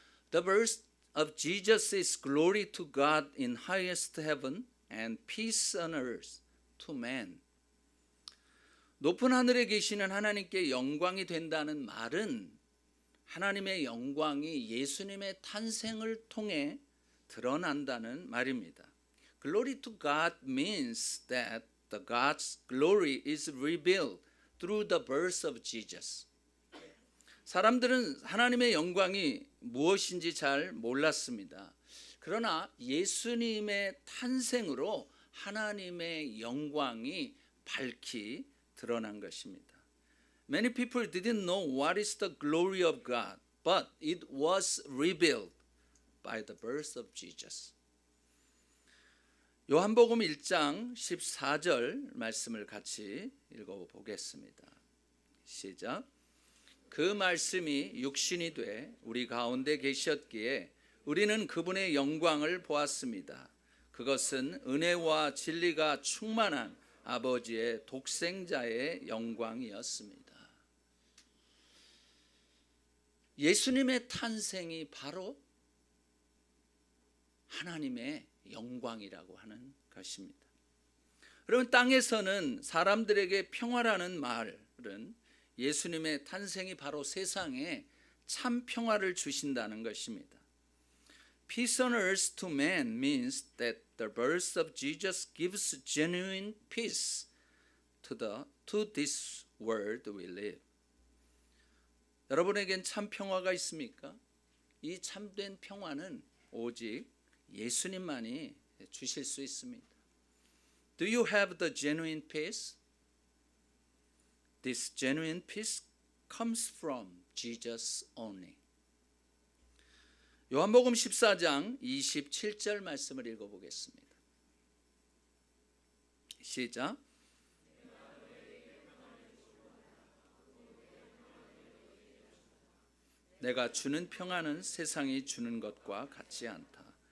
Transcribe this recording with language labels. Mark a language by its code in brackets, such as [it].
[en] The birth of Jesus is glory to God in highest heaven and peace on earth to man. [ko] 높은 하늘에 계시는 하나님께 영광이 된다는 말은 하나님의 영광이 예수님의 탄생을 통해 드러난다는 말입니다. [en] Glory to God means that the God's glory is revealed through the birth of Jesus. [ko] 사람들은 하나님의 영광이 무엇인지 잘 몰랐습니다. 그러나 예수님의 탄생으로 하나님의 영광이 밝히 드러난 것입니다. [en] Many people didn't know what is the glory of God, but it was revealed by the birth of Jesus. [ko] 요한복음 1장 14절 말씀을 같이 읽어보겠습니다. 시작. 그 말씀이 육신이 돼 우리 가운데 계셨기에 우리는 그분의 영광을 보았습니다. 그것은 은혜와 진리가 충만한 아버지의 독생자의 영광이었습니다. 예수님의 탄생이 바로 하나님의 영광이라고 하는 것입니다. 그러면 땅에서는 사람들에게 평화라는 말은 예수님의 탄생이 바로 세상에 참 평화를 주신다는 것입니다. [en] Peace on earth to man means that the birth of Jesus gives genuine peace to this world we live. [ko] 여러분에겐 참 평화가 있습니까? 이 참된 평화는 오직 예수님만이 주실 수 있습니다. [en] Do you have the genuine peace? This genuine peace comes from Jesus only. [ko] 요한복음 14장 27절 말씀을 읽어보겠습니다. 시작. 내가 주는 평안은 세상이 주는 것과 같지 않다.